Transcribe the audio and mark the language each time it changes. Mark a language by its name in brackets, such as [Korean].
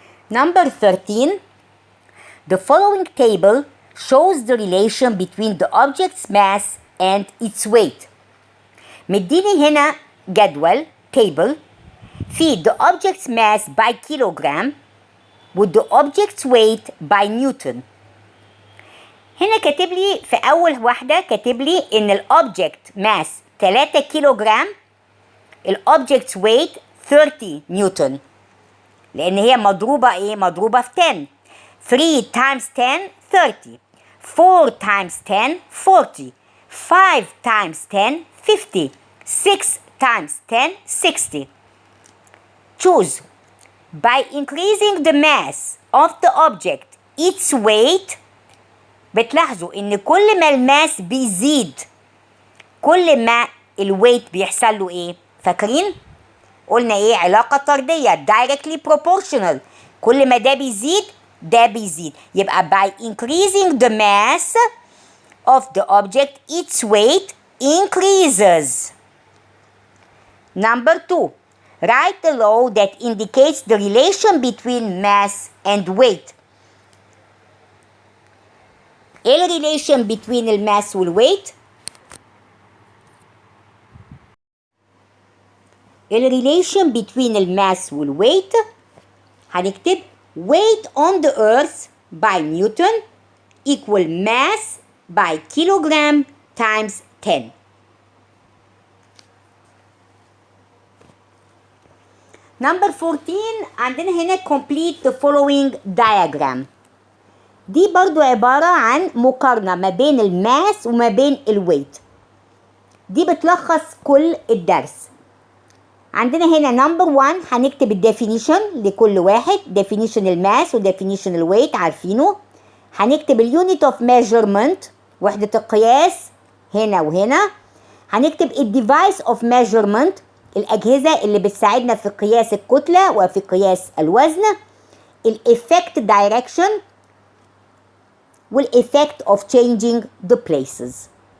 [English] Number 13. The following table shows the relation between the object's mass and its weight. [Arabic] مديني هنا جدول [English] table في the object's mass by kilogram with the object's weight by Newton. [Arabic] هنا كاتب لي في أول واحدة كاتب لي إن الأوبجكت ماس 3 كيلوغرام، الأوبجكت's weight 30 نيوتن، لأن هي مضروبة إيه؟ مضروبة في 10. [English] 3 times 10 30، 4 times 10 40، 5 times 10 50، 6 times 10 60. Choose. By increasing the mass of the object its weight. [Arabic] بتلاحظوا ان كل ما الماس بيزيد كل ما الويت بيحصل له ايه؟ فاكرين؟ قلنا ايه؟ علاقة طردية [English] directly proportional. [Arabic] كل ما ده بيزيد ده بيزيد. يبقى [English] by increasing the mass of the object its weight increases. Number 2. Write the law that indicates the relation between mass and weight. [Arabic] ايه الريليشن [English] between [Arabic] الماس والويت؟ [English] الريليشن between الماس والويت [Arabic] هنكتب [English] weight on the earth by Newton equal mass by kilogram times 10. Number 14 [Arabic] عندنا هنا [English] complete the following diagram. [Arabic] دي برضو عبارة عن مقارنة ما بين الماس وما بين الويت. دي بتلخص كل الدرس. عندنا هنا نمبر 1 هنكتب الديفينيشن لكل واحد، ديفينيشن الماس وديفينيشن الويت عارفينه. هنكتب [English] اليونت of measurement, [Arabic] وحدة القياس هنا وهنا. هنكتب [English] الديفايس of measurement, [Arabic] الأجهزة اللي بتساعدنا في قياس الكتلة وفي قياس الوزن. [English] الإفكت دايركشن والإفكت of changing the places.